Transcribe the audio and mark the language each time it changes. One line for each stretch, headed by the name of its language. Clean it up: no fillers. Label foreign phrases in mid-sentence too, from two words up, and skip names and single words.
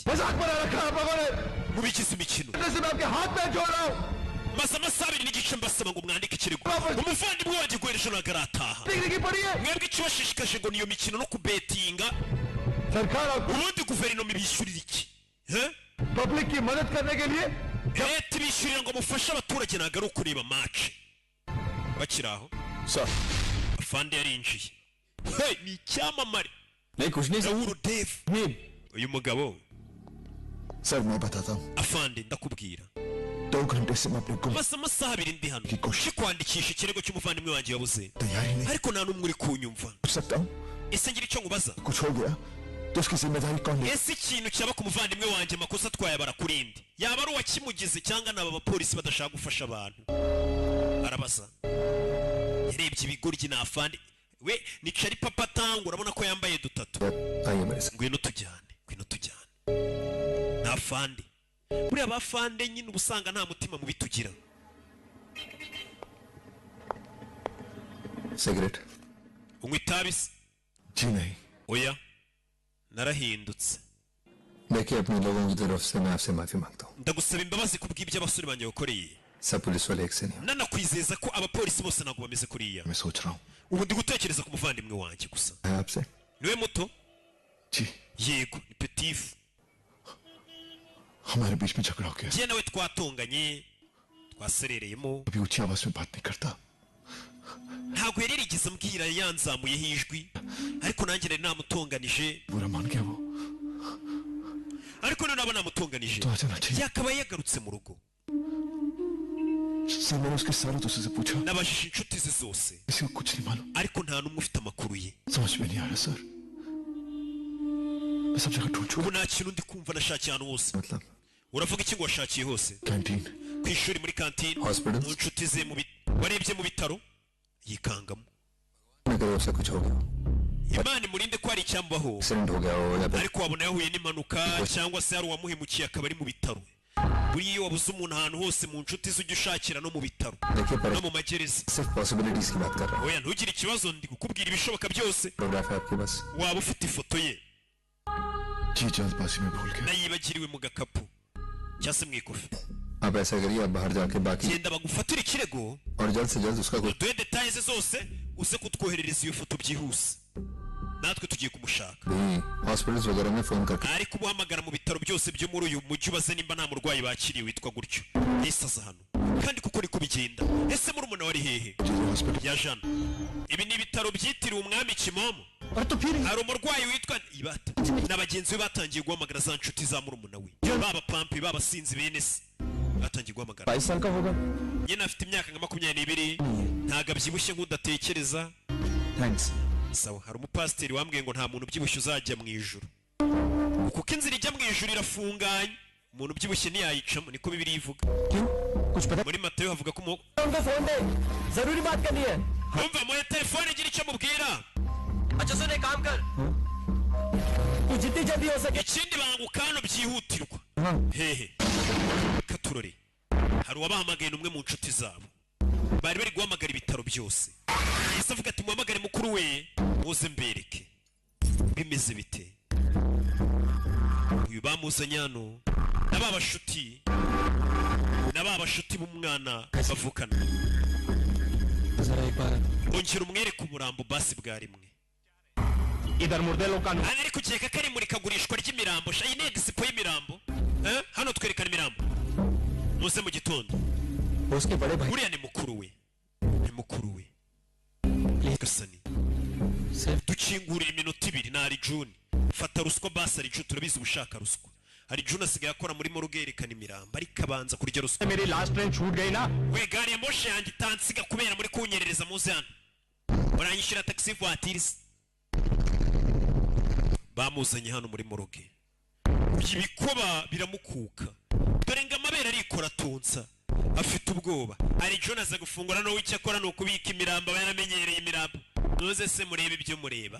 Hindi: मजाक बना रखा है पापा ने
Kinyarwanda: mubigize imikino
Hindi: जैसे मैं आपके हाथ में जोड़ रहा हूँ
Kinyarwanda: maze amasaha abiri n'igice mbasaba ngo mwandike ikirego umuvandimwe wanjye guhereje ntabwo arataha
Hindi: डिग्री की पड़ी है
Kinyarwanda: mwebwe ikibashishikaje ngo niyo mikino no kubetinga
Hindi: सरकार आपको
Kinyarwanda: ubundi guverinoma ibishyurira iki
Hindi: पब्लिक की मदद करने के लिए
Kinyarwanda: leta ibishyurira ngo mufashe abaturage ntabwo ari ukureba match bakiri aho
Hindi: सर
Kinyarwanda: afande yarinjiye hey ni icyamamare
Hindi: नहीं कुछ नहीं Raoul Dev नहीं
Kinyarwanda: uyu mugabo
Hindi: सर मैं बताता हूँ
Kinyarwanda: afande ndakubwira
Hindi: 2 घंटे से मैं अपने गुम
Kinyarwanda: maze amasaha abiri ndi hano Kikoshi. kwandikisha ikirego cy'umuvandimwe wanjye wabuze
Hindi: तैयारी नहीं
Kinyarwanda: ariko nta n'umwe uri kunyumva
Hindi: कर सकता हूँ
Kinyarwanda: ese ngira icyo ngubaza
Hindi: कुछ हो गया तो उसकी जिम्मेदारी कौन ले
Kinyarwanda: ese ikintu cyaba ku muvandimwe wanjye amakosa twayabara kuri indi yaba ari uwakimugize cyangwa ni aba bapolisi badashaka gufasha abantu arabaza yarebye ibigoryi na afande we ni cari papa tango urabona ko yambaye dutatu
Hindi: आइए मेरे साथ
Kinyarwanda: ngwino tujyane na afande buriya abafande nyine ubusanga nta mutima mubi tugira
Hindi: सिगरेट
Kinyarwanda: unywa itabi se
Hindi: जी नहीं
Kinyarwanda: oya narahindutse
Hindi: देखिए अपने लोगों की तरफ से मैं आपसे माफी मांगता हूँ
Kinyarwanda: ndagusaba imbabazi kubw'ibyo abasore banjye bakoreye
Hindi: सब पुलिस वाले एक से नहीं
Kinyarwanda: nanakwizeza ko abapolisi bose ntabwo bameze kuriya
Hindi: मैं सोच रहा हूँ
Kinyarwanda: ubu ndi gutekereza ku muvandimwe wanjye gusa
Hindi: मैं आपसे
Kinyarwanda: niwe muto
Hindi: जी
Kinyarwanda: yego ni petifu
Hindi: हमारे बीच में झगड़ा हो गया
Kinyarwanda: njye nawe twatonganye twaserereyemo
Hindi: कभी ऊंची आवाज में बात नहीं करता
Kinyarwanda: ntabwo yari yarigeze ambwira yanzamuyeho ijwi ariko nanjye nari namutonganije
Hindi: बुरा मान गया वो
Kinyarwanda: ariko none aba namutonganije
Hindi: तो आ जाना चाहिए
Kinyarwanda: yakaba yagarutse mu rugo
Hindi: सर मैंने उसके सारे दोस्तों से पूछा
Kinyarwanda: nabajije inshuti ze zose
Hindi: किसी को कुछ नहीं मालूम
Kinyarwanda: ariko nta n'umwe ufite amakuru ye
Hindi: समझ में नहीं आ रहा सर मैं सब जगह ढूंढ चुका
Kinyarwanda: ubu nta kintu ndi kumva nashakiye ahantu hose
Hindi: मतलब
Kinyarwanda: uravuga iki ngo washakiye hose
Hindi: कैंटीन
Kinyarwanda: ku ishuri muri kantine
Hindi: Hospitals.
Kinyarwanda: mu nshuti ze warebye mu bitaro yikangamo
Hindi: मैं करो उससे कुछ हो गया
Kinyarwanda: imana imurinde ko hari icyambaho
Hindi: एक्सीडेंट हो गया हो या फिर
Kinyarwanda: ariko wabona yahuye n'impanuka cyangwa se hari uwamuhemukiye akaba ari mu bitaro buriya iyo wabuze umuntu ahantu hose mu nshuti ze ujya ushakira no mu bitaro
Hindi: देखिए
Kinyarwanda: no mu magereza
Hindi: सिर्फ पॉसिबिलिटीज की बात कर रहा हूँ
Kinyarwanda: oya ntugire ikibazo ndi kukubwira ibishoboka byose
Hindi: फोटोग्राफ है आपके पास
Kinyarwanda: waba ufite ifoto ye
Hindi: जी जल्दबाजी में भूल गया
Kinyarwanda: nayibagiriwe mu gakapu cyangwa se mu ikofi
Hindi: आप ऐसा करिए आप बाहर जाके बाकी
Kinyarwanda: genda bagufatire ikirego
Hindi: और जल्द से जल्द उसका
Kinyarwanda: uduhe detaye ze zose uze kutwoherereza iyo foto byihuse natwe tugiye kumushaka
Hindi: हॉस्पिटल्स वगैरह में फोन करके
Kinyarwanda: ariko ubuhamagara mu bitaro byose byo muri uyu mujyi ubaze nimba nta murwayi bakiriye witwa gutyo nisaza hano kandi kuko niko bigenda ese muri umuntu wari hehe ya jana ibi ni ibitaro byitiriwe umwami kimomo hari umurwayi witwa ibata na bagenzi be batangiye guhamagara za nshuti za murumuna we baba pampi baba sinzi bene se batangiye guhamagara
Hindi: 22 साल का होगा
Kinyarwanda: nyine afite imyaka nka 22 ntago abyibushye nk'udatekereza
Hindi: थैंक्स
Kinyarwanda: sawa hari umupasiteri wambwiye ngo nta muntu ubyibushye uzajya mu ijuru kuko inzira ijya mu ijuru irafunganye umuntu ubyibushye ntiyayicamo niko bibiri ivuga
Hindi: क्यों कुछ पता
Kinyarwanda: muri Matayo havuga ko
Hindi: उनको फोन दे जरूरी बात करनी है
Kinyarwanda: umva muri telefone gira icyo mubwira
Hindi: अच्छा सुन एक काम कर तू जितनी जल्दी हो सके
Kinyarwanda: ikindi banguka hano byihutirwa hehe katurore hari uwabahamagaye n'umwe mu nshuti zabo bari bari guhamagara ibitaro byose yese avuga ati muhamagare mukuru we muze mbereke bimeze bite uyu bamuzanye hano n'ababashuti b'umwana bavukana
Hindi: जरा एक बार
Kinyarwanda: ongera umwereke umurambo basi bwa rimwe
Hindi: इधर मुर्दे लोग का
Kinyarwanda: hano ari kugeka ko ari murikagurishwa ry'imirambo iyi ni egisipo y'imirambo hano twerekana imirambo muze mu gitondo
Hindi: उसके बड़े भाई
Kinyarwanda: uriya ni mukuru we gasani dukingurira iminota 2 na Arijuni fata ruswa basi Arijuni turabizi ubushaka ruswa Arijuni asigaye akora muri moruge yerekana imirambo ariko abanza kurya ruswa
Hindi: मेरी
English: last train
Hindi: छूट गई ना
Kinyarwanda: we gari ya moshi yanjye itansiga kubera muri kunyerereza muze hano uranyishyura taxi voiture bamuzanye hano muri moruge ibikoba biramukuka dore ngo amabere arikora tonsa afite ubwoba Arijuni aza gufungura no wicyakora no kubika imirambo baramenyereye imirambo noze se murebe ibyo mureba